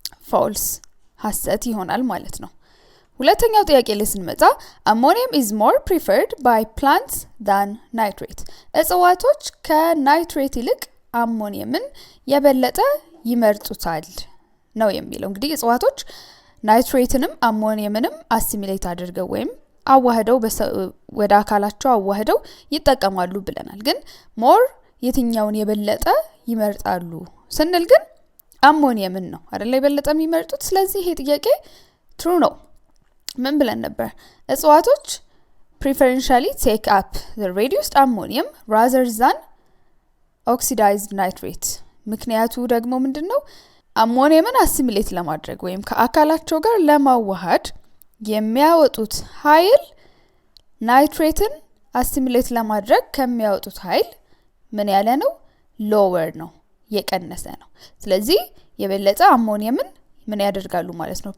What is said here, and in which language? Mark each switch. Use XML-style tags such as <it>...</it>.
<am>false ሐሰት ይሆናል ማለት ነው። ሁለተኛው ጥያቄ ላይ ስንመጣ</am> <en>ammonium is more preferred by plants than nitrate።</en> <am>እጽዋቶች ከናይትሬት ይልቅ አሞኒየምን የበለጠ ይመርጡታል ነው የሚለው። እንግዲህ እጽዋቶች ናይትሬትንም አሞኒየምንም አሲሚሌት አድርገው ወይም አዋህደው ወደ አካላቸው አዋህደው ይጠቀማሉ ብለናል። ግን more የትኛውን የበለጠ ይመርጣሉ ስንል ግን አሞኒየምን ነው አይደል የበለጠ የሚመርጡት። ስለዚህ ይሄ ጥያቄ true ነው። ምን ብለን ነበር?</am> <en>እጽዋቶች preferentially take up the reduced ammonium rather than oxidized nitrate።</en> <am>ምክንያቱ ደግሞ ምንድነው? አሞኒየምን አሲሚሌት ለማድረግ ወይም ከአካላቸው ጋር ለማዋሃድ የሚያወጡት ኃይል ናይትሬትን አሲሚሌት ለማድረግ ከሚያወጡት ኃይል ምን ያለ ነው? lower ነው፣ የቀነሰ ነው። ስለዚህ የበለጠ አሞኒየምን ምን ያደርጋሉ ማለት ነው?</am>